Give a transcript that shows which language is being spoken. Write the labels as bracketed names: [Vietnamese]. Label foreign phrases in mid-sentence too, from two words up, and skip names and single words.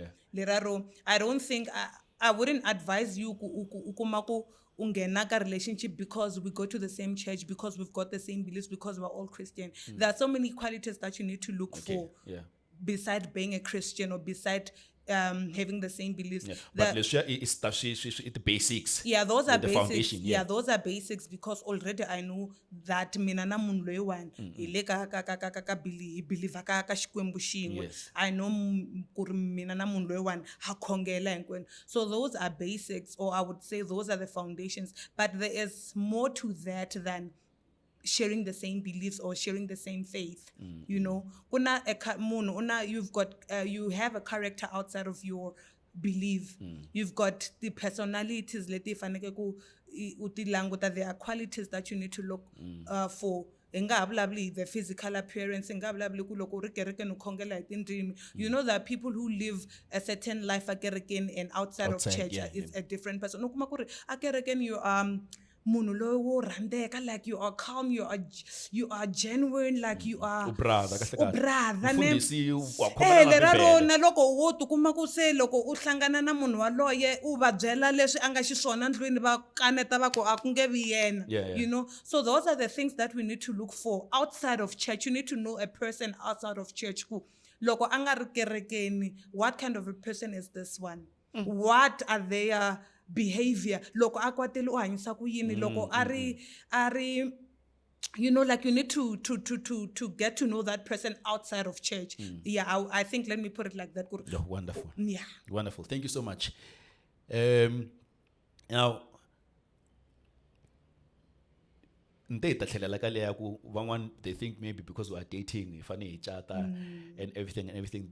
[English] Leraro, I don't think I wouldn't advise you [Tsonga] ukumaku ungena ka [English] relationship because we go to the same church, because we've got the same beliefs, because we're all Christian. There are so many qualities that you need to look for. Yeah. Beside being a Christian or beside having the same beliefs. Yeah. But let's share it's the basics. Yeah, those are the basics. Foundation, yeah, those are basics, because already I know that [Tsonga] mina na munhu loyiwani ile ka believe ka Xikwembu xin'we. [English] Yes. I know [Tsonga] ku ri mina na munhu loyiwani ha khongela hinkwenu. [English] So those are basics, or I would say those are the foundations. But there is more to that than sharing the same beliefs or sharing the same faith. You know, you have a character outside of your belief. You've got the personalities, there are qualities that you need to look for. The physical appearance, you know, that people who live a certain life and outside of church is a different person. [Tsonga] You munhu loyi wo rhandeka, [English] like you are calm, you are genuine, like you are brother [Tsonga] leraro na loko wo tikuma ku se loko u hlangana na munhu waloye u va byela leswi anga xiswona ndlwini va kaneta va ku a ku nge vi yena. [English] You know, so those are the things that we need to look for outside of church. You need to know a person outside of church [Tsonga] ku loko anga ri kerekeni, [English] what kind of a person is this one? What are their behavior? [Tsonga] Loko akwatele u hanyisa ku yini? Loko ari [English] you know, like you need to get to know that person outside of church. Yeah, I think, let me put it like that. Yeah, wonderful. Yeah. Wonderful. Thank you so much. Now, they think maybe because we are dating, funny chata and everything.